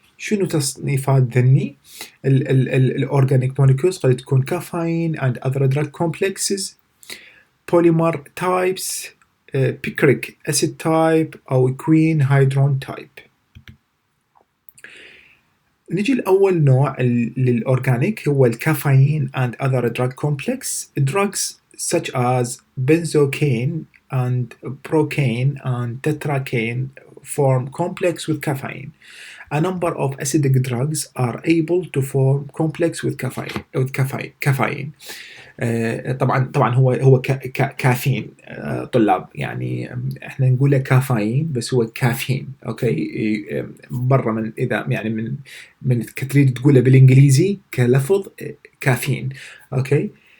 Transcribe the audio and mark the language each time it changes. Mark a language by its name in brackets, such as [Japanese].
[Arabic] شنو تصنيفات ذني؟ الأورجانيك molecules قد تكون [English] caffeine and other drug complexes, polymer types, picric acid type [Arabic] أو [English] queen hydron type. [Arabic] نجي لأول نوع للأورجانيك هو الكافيين [English] and other drug complex. Drugs such as benzocaine and procaine and tetracaine form complex with caffeine. A number of acidic drugs are able to form complex with caffeine. [Arabic] طبعا هو كافيين طلاب، يعني احنا نقول له كافيين بس هو كافيين. اوكي، برا من اذا يعني من تريد تقوله بالانجليزي كلفظ كافيين. اوكي.